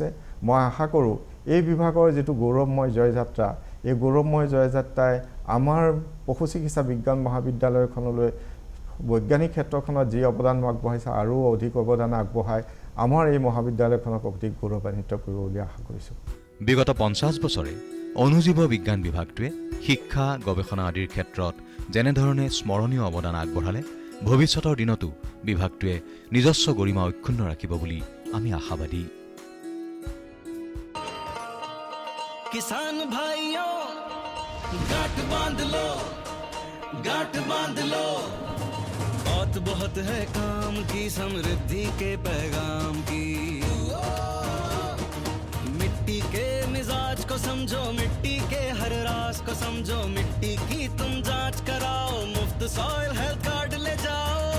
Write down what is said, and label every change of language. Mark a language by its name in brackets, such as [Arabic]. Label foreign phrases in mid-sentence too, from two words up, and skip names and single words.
[Assamese] মই আশা কৰোঁ এই বিভাগৰ যিটো গৌৰৱময় জয়যাত্ৰা, এই গৌৰৱময় জয়যাত্ৰাই আমাৰ পশু চিকিৎসা বিজ্ঞান মহাবিদ্যালয়খনলৈ বৈজ্ঞানিক ক্ষেত্ৰখনত যি অৱদান আগবঢ়াইছে আৰু অধিক অৱদান আগবঢ়াই আমাৰ এই মহাবিদ্যালয়খনক অধিক গৌৰৱান্বিত কৰিব বুলি আশা কৰিছোঁ। বিগত 50 বছৰে অনুজীৱ বিজ্ঞান বিভাগটোৱে শিক্ষা গৱেষণা আদিৰ ক্ষেত্ৰত যেনেধৰণে স্মৰণীয় অৱদান আগবঢ়ালে ভৱিষ্যতৰ দিনতো বিভাগটোৱে নিজস্ব গৰিমা অক্ষুণ্ণ ৰাখিব বুলি আমি আশাবাদী। [Hindi] किसान भाइयों गांठ बांध लो, गांठ बांध लो, बहुत बहुत है काम की समृद्धि के पैगाम की। मिट्टी के मिजाज को समझो, मिट्टी के हर राज को समझो, मिट्टी की तुम जांच कराओ, मुफ्त [English] soil health card [Hindi] ले जाओ।